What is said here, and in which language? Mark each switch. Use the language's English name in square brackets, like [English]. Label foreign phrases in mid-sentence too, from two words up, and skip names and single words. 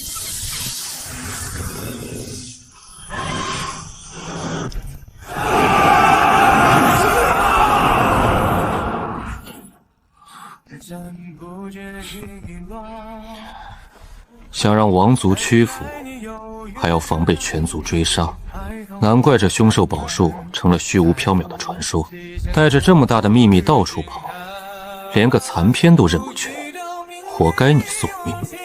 [Chinese] 想让王族屈服，还要防备全族追杀，难怪这凶兽宝树成了虚无縹緲的传说。带着这么大的秘密到處跑，連個殘篇都認不全，活該你宿命。